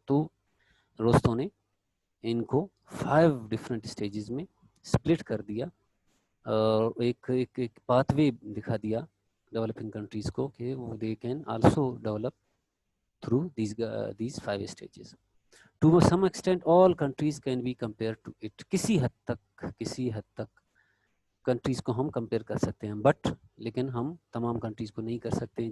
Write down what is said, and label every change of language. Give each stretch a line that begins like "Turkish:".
Hindi: तो रोस्तों ने इनको 5 डिफरेंट स्टेजेस में स्प्लिट कर दिया और एक पाथवे दिखा दिया डेवलपिंग कंट्रीज को कि वो
English: They can also develop through these 5 stages. To some extent all countries can be compared to it.
Hindi: किसी हद तक कंट्रीज को हम कंपेयर कर सकते हैं, बट लेकिन हम तमाम कंट्रीज को नहीं कर सकते हैं।